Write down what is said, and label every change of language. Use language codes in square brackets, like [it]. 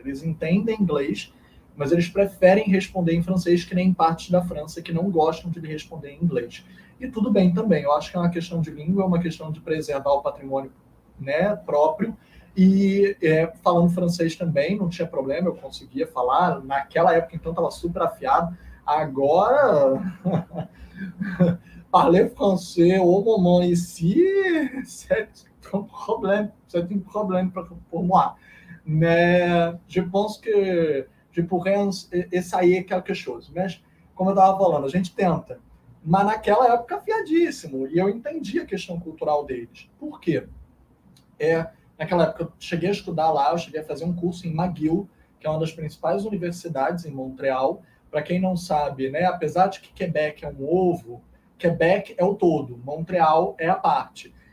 [pt] Eles entendem inglês, mas eles preferem responder em francês, que nem partes da França que não gostam de lhe responder em inglês. E tudo bem também, eu acho que é uma questão de língua, é uma questão de preservar o patrimônio, né, próprio. E falando francês também, não tinha problema, eu conseguia falar. Naquela época, então, estava super afiado. [fr] Agora, parler français au moment ici, c'est un problème pour moi. Mais je pense que je pourrais essayer quelque chose. [pt] Mas, como eu estava falando, a gente tenta. Mas naquela época, afiadíssimo. E eu entendi a questão cultural deles. Por quê? Naquela época, eu cheguei a estudar lá, eu cheguei a fazer um curso em McGill, que é uma das principais universidades em Montreal. Para quem não sabe, né, apesar de que Quebec é um ovo, Quebec é o todo, Montreal é a parte.